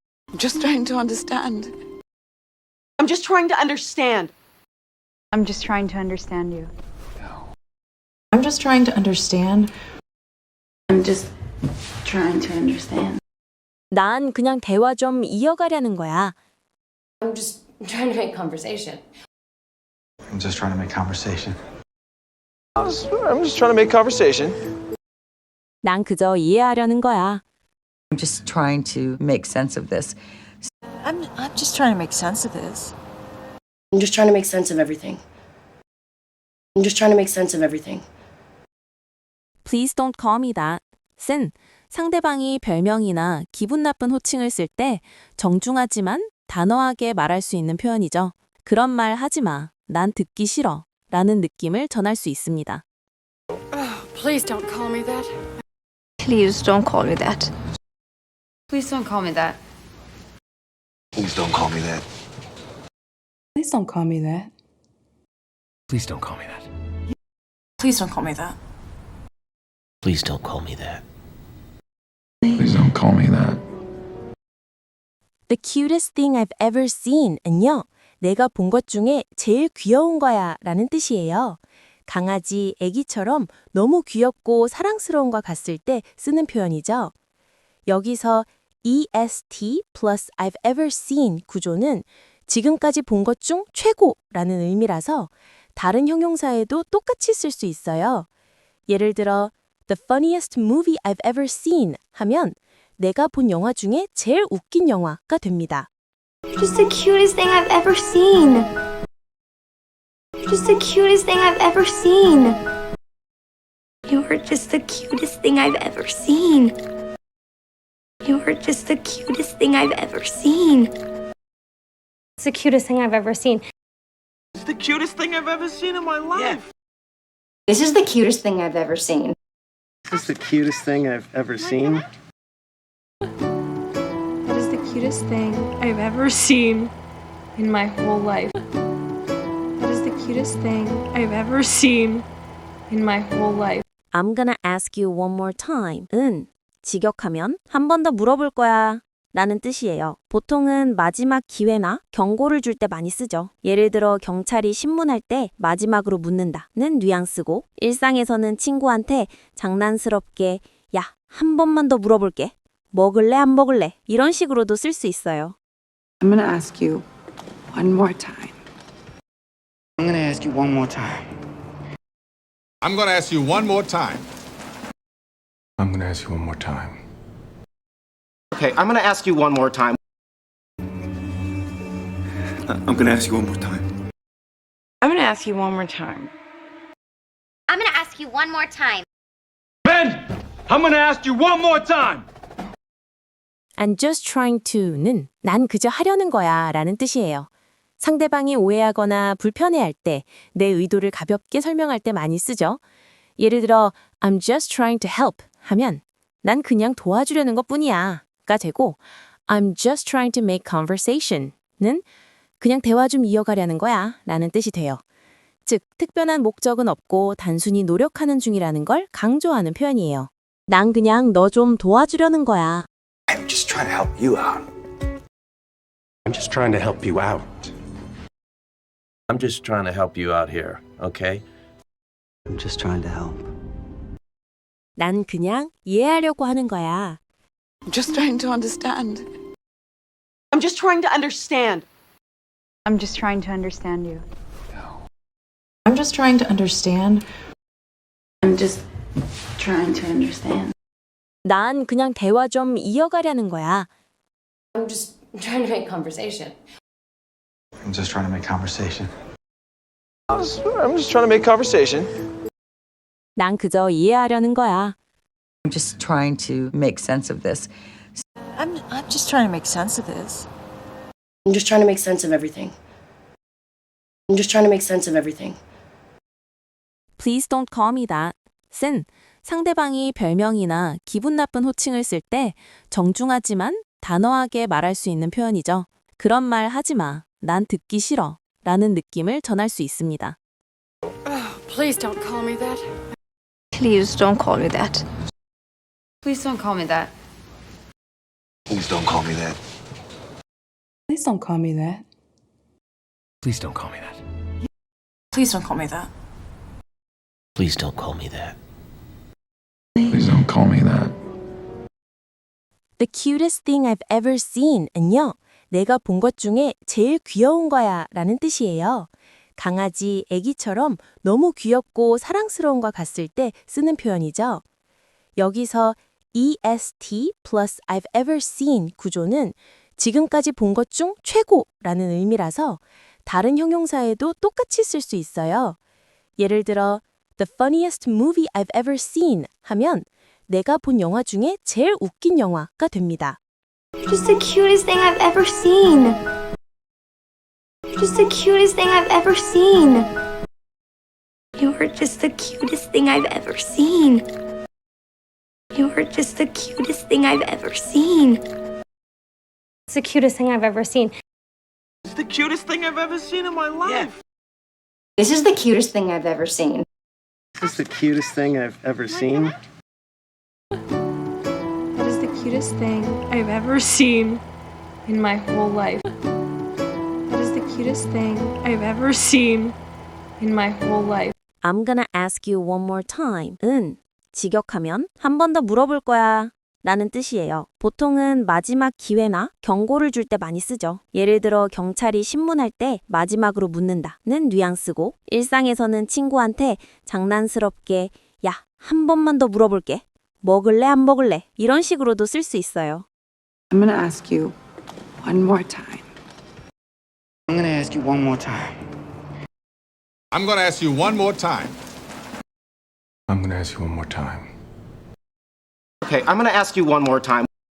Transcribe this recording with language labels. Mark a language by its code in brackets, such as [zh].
[en] I'm just trying to understand. I'm just trying to understand. I'm just trying to understand you. I'm just trying to understand. I'm just trying to understand. [ko] 난 그냥 대화 좀 이어가려는 거야. [en] I'm just trying to make conversation. I'm just trying to make conversation. I'm just trying to make conversation. [ko] 난 그저 이해하려는 거야. [en] I'm just trying to make sense of this. I'm just trying to make sense of this. I'm just trying to make sense of everything. I'm just trying to make sense of everything. Please don't call me that. [ko] 쓴 상대방이 별명이나 기분 나쁜 호칭을 쓸 때 정중하지만 단호하게 말할 수 있는 표현이죠. 그런 말 하지 마. 난 듣기 싫어. 라는 느낌을 전할 수 있습니다. [en] Please don't call me that. Please don't call me that. Please don't call me that. Please don't call me that. Please don't call me that. Please don't call me that. Please don't call me that. Please don't call me that. Please don't call me that. The cutest thing I've ever seen [ko] 은요, 내가 본 것 중에 제일 귀여운 거야 라는 뜻이에요. 강아지, 애기처럼 너무 귀엽고 사랑스러운 것 같을 때 쓰는 표현이죠. 여기서 [en] EST plus I've ever seen [ko] 구조는 지금까지 본 것 중 최고라는 의미라서 다른 형용사에도 똑같이 쓸 수 있어요. 예를 들어 [en] The funniest movie I've ever seen [ko] 하면 내가 본 영화 중에 제일 웃긴 영화가 됩니다. [en] Just the cutest thing I've ever seen. Just the cutest thing I've ever seen. You are just the cutest thing I've ever seen. You are just the cutest thing I've ever seen. It's the cutest thing I've ever seen. It's the cutest thing I've ever seen in my life. This is the cutest thing I've ever seen. This is the cutest thing I've ever seen. That is the cutest thing I've ever seen in my whole life. That is the cutest thing I've ever seen in my whole life. I'm gonna ask you one more time. [ko] 은 직역하면 한 번 더 물어볼 거야 라는 뜻이에요. 보통은 마지막 기회나 경고를 줄 때 많이 쓰죠. 예를 들어 경찰이 신문할 때 마지막으로 묻는다는 뉘앙스고 일상에서는 친구한테 장난스럽게 야, 한 번만 더 물어볼게. 먹을래 안 먹을래? 이런 식으로도 쓸 수 있어요. [en] I'm gonna ask you one more time. I'm gonna ask you one more time. I'm going to ask you one more time. I'm going to ask you one more time. Okay, I'm gonna ask you one more time. I'm gonna ask you one more time. I'm gonna ask you one more time. I'm gonna ask you one more time. Ben, I'm gonna ask you one more time. I'm just trying to [ko] 는 난 그저 하려는 거야 라는 뜻이에요. 상대방이 오해하거나 불편해할 때 내 의도를 가볍게 설명할 때 많이 쓰죠. 예를 들어 [en] I'm just trying to help [ko] 하면 난 그냥 도와주려는 것뿐이야 가 되고 [en] I'm just trying to make conversation [ko] 는 그냥 대화 좀 이어가려는 거야 라는 뜻이 돼요. 즉 특별한 목적은 없고 단순히 노력하는 중이라는 걸 강조하는 표현이에요. 난 그냥 너 좀 도와주려는 거야. [en] I'm just trying to help you out. I'm just trying to help you out. I'm just trying to help you out here, okay? I'm just trying to help. [ko] 난 그냥 이해하려고 하는 거야. [en] I'm just trying to understand. I'm just trying to understand. I'm just trying to understand you. I'm just trying to understand. I'm just trying to understand. [ko] 난 그냥 대화 좀 이어가려는 거야. [en] I'm just trying to make conversation. I'm just trying to make conversation. I'm just trying to make conversation. [ko] 난 그저 이해하려는 거야. [en] I'm just trying to make sense of this. I'm just trying to make sense of this. I'm just trying to make sense of everything. I'm just trying to make sense of everything. Please don't call me that. [ko] 쓴 상대방이 별명이나 기분 나쁜 호칭을 쓸 때 정중하지만 단호하게 말할 수 있는 표현이죠. 그런 말 하지 마. 난 듣기 싫어. 라는 느낌을 전할 수 있습니다. [en] Please don't call me that. Please don't call me that. Please don't call me that. Please don't call me that. Please don't call me that. Please don't call me that. Please don't call me that. Please don't call me that. Please don't call me that. The cutest thing I've ever seen은요. [ko] 내가 본 것 중에 제일 귀여운 거야 라는 뜻이에요. 강아지, 애기처럼 너무 귀엽고 사랑스러운 것 같을 때 쓰는 표현이죠. 여기서 [en] EST plus I've ever seen [ko] 구조는 지금까지 본 것 중 최고라는 의미라서 다른 형용사에도 똑같이 쓸 수 있어요. 예를 들어 [en] The funniest movie I've ever seen [ko] 하면 내가 본 영화 중에 제일 웃긴 영화가 됩니다. [en] You're just the cutest thing I've ever seen. You're just the cutest thing I've ever seen. You're just the cutest thing I've ever seen. You're just the cutest thing I've ever seen. It's the cutest thing I've ever seen. It's the cutest thing I've ever seen in my life. This is the cutest thing I've ever seen. This is the cutest thing I've ever seen. That is the cutest thing I've ever seen in my whole life. That is the cutest thing I've ever seen in my whole life. I'm gonna ask you one more time. [ko] 은 직역하면 한 번 더 물어볼 거야 라는 뜻이에요. 보통은 마지막 기회나 경고를 줄 때 많이 쓰죠. 예를 들어 경찰이 신문할 때 마지막으로 묻는다는 뉘앙스고 일상에서는 친구한테 장난스럽게 야, 한 번만 더 물어볼게. 먹을래 안 먹을래? 이런 식으로도 쓸 수 있어요. [en] I'm gonna ask you one more time. I'm gonna ask you one more time. I'm going to ask you one more time. I'm going to ask you one more time. Okay, I'm gonna ask you one more time.